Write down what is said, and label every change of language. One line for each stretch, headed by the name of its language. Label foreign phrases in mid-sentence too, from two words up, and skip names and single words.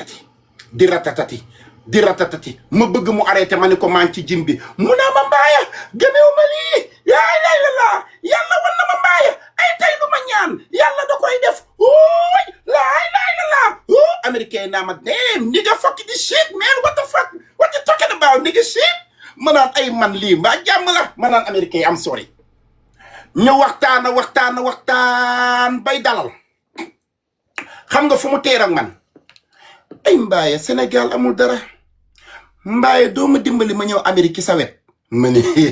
Wolof: ratatati ma bëgg mu arrêté ma ni ko maa ngi ci jim bi mu ne ma Mbaaya gëmewuma lii laay la yàlla wan na ma Mbaaya ay tey lu ma ñaan yàlla da koy def ooy laay la américain naa ma
English: damn nigga fuck this shit man what the fuck what you talking about nigga shit
Wolof: ma naan ay man lii mbaa jàmm la ma naan américain
English: am sorry
Wolof: ñu waxtaan bay dalal xam nga fu mu teer ak man ay Mbaaya Sénégal amul dara Mbaaya doo ma dimbali ma ñëw Amérique sa wet ma ne